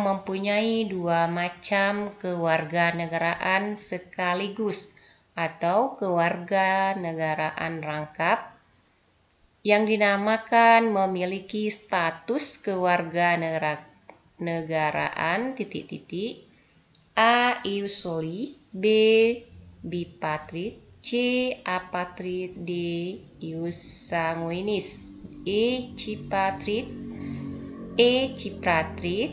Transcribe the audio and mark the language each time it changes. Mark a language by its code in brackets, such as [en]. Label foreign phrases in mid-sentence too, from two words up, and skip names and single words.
[id] mempunyai dua macam kewarganegaraan sekaligus atau kewarganegaraan rangkap yang dinamakan memiliki status kewarganegaraan A. [la] ius soli, [id] B. bipatrid, C. apatrid, D. [la] ius sanguinis, [id] E. cipratrid.